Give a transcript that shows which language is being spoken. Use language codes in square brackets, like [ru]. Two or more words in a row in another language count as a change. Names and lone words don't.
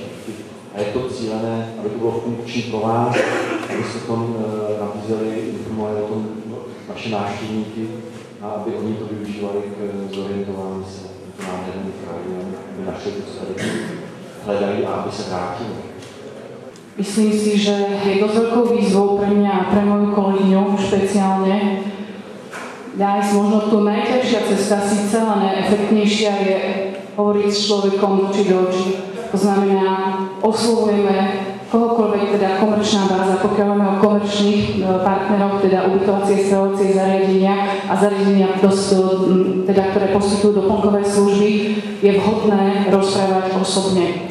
[cs] A je to cílené, aby to bylo funkční pro vás, abyste tom nabízeli, informovali o tom naše návštěvníky a aby oni to využívali k zorientování se nádherným krajem, aby našli to, co tady hledají a aby se vrátili. [sk] Myslím si, že je dosť veľkou výzvou pre mňa a pre moju kolegyňu špeciálne nájsť možno tu najťažšia cesta, síce ale najefektnejšia je hovoriť s človekom oči do očí. To znamená, oslovujeme kohokoľvek, teda komerčná báza, pokiaľ máme o komerčných partnerov, teda ubytovacie, stravovacie zariadenia a zariadenia, teda, ktoré poskytujú doplnkové služby, je vhodné rozprávať osobne.